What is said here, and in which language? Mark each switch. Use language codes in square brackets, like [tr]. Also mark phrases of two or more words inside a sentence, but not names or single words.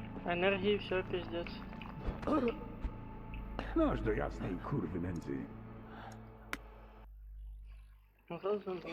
[uk] Енергії все піздець. [pl] No aż do jasnej kurwy nędzy. [uk] Зрозумів.